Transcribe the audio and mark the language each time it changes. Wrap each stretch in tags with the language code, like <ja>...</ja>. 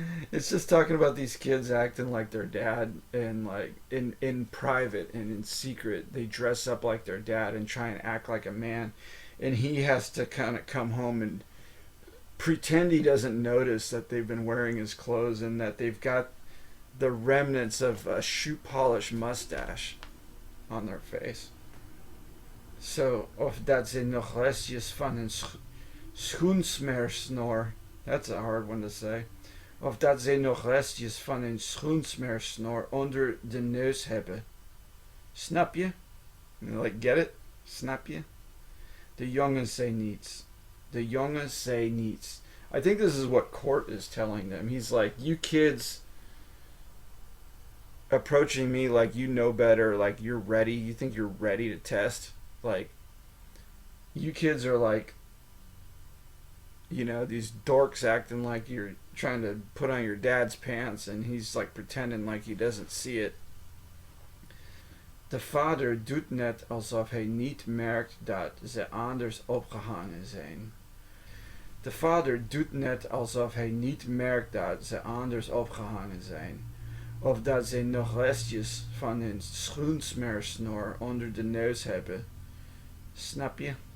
<en>It's just talking about these kids acting like their dad, and like in private and in secret they dress up like their dad and try and act like a man, and he has to kind of come home and pretend he doesn't notice that they've been wearing his clothes and that they've got the remnants of a shoe polish mustache on their face.</en> <nl>So, of dat ze nog restjes van een schoensmeersnor.</nl> <en>That's a hard one to say.</en> <nl>Of dat ze nog restjes van een schoensmeersnor onder de neus hebben. Snap je?</nl> <en>Like, get it?</en> <nl>Snap je? De jongens say niets. The jongens say niets.</nl> <en>I think this is what Court is telling them. He's like, you kids approaching me like you know better, like you're ready, you think you're ready to test. Like, you kids are like, you know, these dorks acting like you're trying to put on your dad's pants, and he's like pretending like he doesn't see it.</en> <nl>De vader doet net alsof hij niet merkt dat ze anders opgehangen zijn. De vader doet net alsof hij niet merkt dat ze anders opgehangen zijn. Of dat ze nog restjes van hun schoensmeersnor onder de neus hebben. Snap je?</nl>